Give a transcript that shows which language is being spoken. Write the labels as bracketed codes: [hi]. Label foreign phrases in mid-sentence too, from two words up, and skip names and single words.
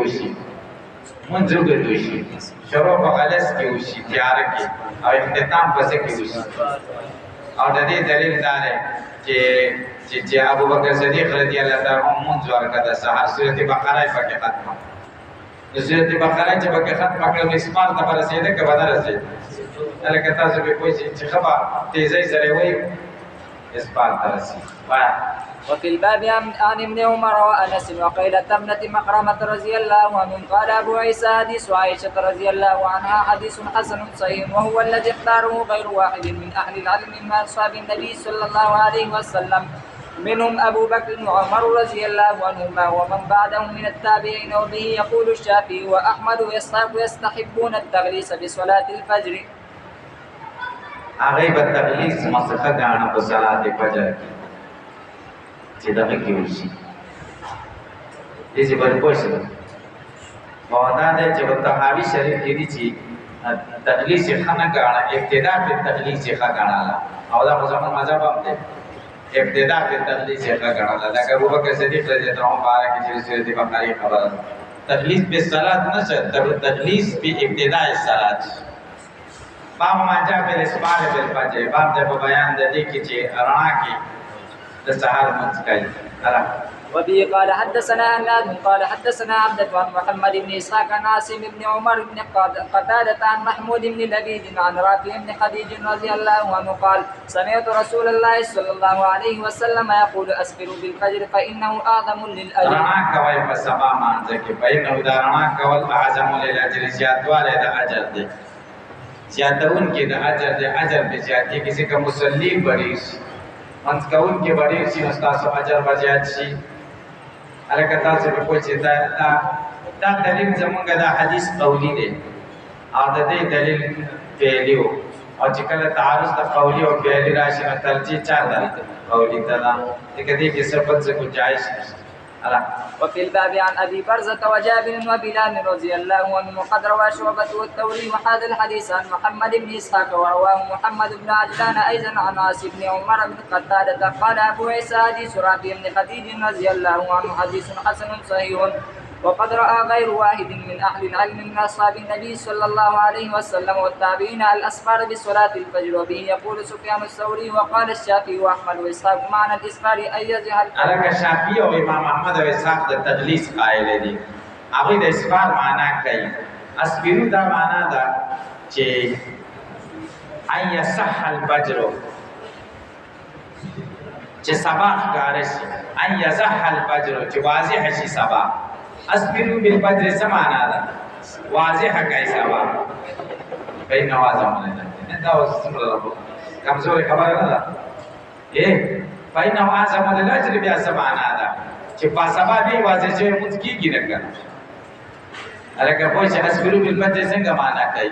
[ps] وشي منځ وګد وشي شروع په غلس کې وشي تیاره کې او اختتام په څه کې وشي او د دې دلیل دا دی چې ابو بکر صدیق [ar] رضی الله تعالی عنہ [ps] منځ ورکړه د سحر سورۃ بقره یې پکې ختمه د سورۃ بقره چې پکې ختمه کړه مسمار ته ورسېده که به نه رسېده هلکه تاسو به پوه شئ چې ښه به تیزۍ سره یې وایي اسپال ته رسېږي وایه [ar] وفي الباب عن ابن عمر وانس وقيلة ابنة مخرمة رضي الله عنهم قال ابو عيسى حديث عائشة رضي الله عنها حديث حسن صحيح وهو الذي اختاره غير واحد من اهل العلم من اصحاب النبي صلى الله عليه وسلم منهم ابو بكر وعمر رضي الله عنهما ومن بعدهم من التابعين وبه يقول الشافعي واحمد واسحاق يستحبون التغليس بصلاة الفجر. [ps] هغه به تغلیظ مسخه ګاڼه په صلات فجر کې چې دغه کې وشي دې چې بل پوه شي او دا دی چې په طحاوي شریف کې دي چې تغلیظ یې ښه نه ګاڼه ابتدا پې تغلیظ یې ښه ګاڼله او دا خو زموږ مذهب هم دی ابتدا پې تغلیظ یې ښه ګاڼله لکه ابوبکر صدیق [ar] رضی الله عنه [ps] باره کې چې سورۃ بقرې خبره ده [ar] تغلیظ بالصلات [ps] نه [ar] تغلیظ بابتداء الصلات باب ما جاء بالاسماء بالفجر [ps] باب د بیان د دې کې چې رڼا کې د سحر منځ کوي [ar] وبه قال حدثنا هناد قال حدثنا عبدة عن محمد بن اسحاق عن عاصم بن عمر بن قتادة عن محمود بن لبيد عن رافع بن خديج رضي الله عنه قال سمعت رسول الله صلى الله عليه وسلم يقول اسفروا بالفجر فانه اعظم للاجر. [ps] رڼا کوي په سبا مانځ کې فانه دا رڼا کول [ar] اعظم للاجر [ps] زیاتوالی د اجر دی زیاتون کې د اجر د اجر به زیاتې کې څنګه مصلی بریش منځ کوونکي به ډېر شي نو ستاسو اجر به زیات شي. هلکه تاسو به پوه چې دا دلیل زمونږ دا حدیث قولي دی او د دې دلیل فعلي و او چې کله تعارض د قولي او فعلي راشي نو ترجیح چا ده؟ قولي ته ده، ځکه دې کې څه بل څه ګنجایش نشته. [ar] وفي الباب عن ابي برزة وجابر وبلال رضي الله عنه قد روى شعبة والثوري وهذا الحديث عن محمد بن اسحاق ورواه محمد بن عجلان ايضا عن عاصم بن عمر بن قتادة قال ابو عيسى حديث رافع بن خديج رضي الله عنه حديث حسن صحيح. وقد رأى غير واحد من أهل العلم من أصحاب النبي صلى الله عليه وسلم والتابعين الأسفار بصلاة الفجر وبه يقول سفيان الثوري وقال الشافعي وأحمد وإسحاق معنى الإسفار أن يجهل. [ps] الکه شافعي او امام احمد او اسحاق د تدلیس قائل دي، هغه د اسفار معنا کوي. اسفرو دا معنا ده چې [ar] ان يصح الفجر، [ps] چې سبا ښکاره شي، [ar] ان يصح الفجر [ps] چې واضح شي سبا. [ar] اسفرو بالفجر [ps] څه معنا ده؟ واضح کوي سبا. بین نوازم نه دا اوس څومره کمزوري خبره نه ده. بین نوازم الفجر بیا څه معنا ده؟ چې په سبا به واضح شي موږ کیږي نه کنه. الکه پوه چې [ar] اسفرو بالفجر [ps] څنګه معنا کوي؟